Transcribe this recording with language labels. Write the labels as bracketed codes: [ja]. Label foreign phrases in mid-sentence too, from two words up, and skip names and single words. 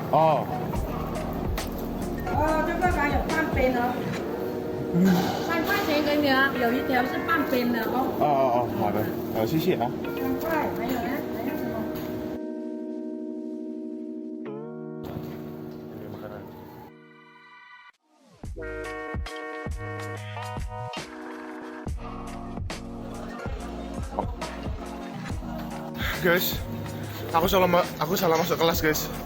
[zh] 哦。这个还有半边呢。3块钱给你啊，有一条是半边的哦。哦，好的，谢谢啊。 3块，还有呢？还有什么？ [id] Ini makanan. Guys, aku salah masuk kelas guys.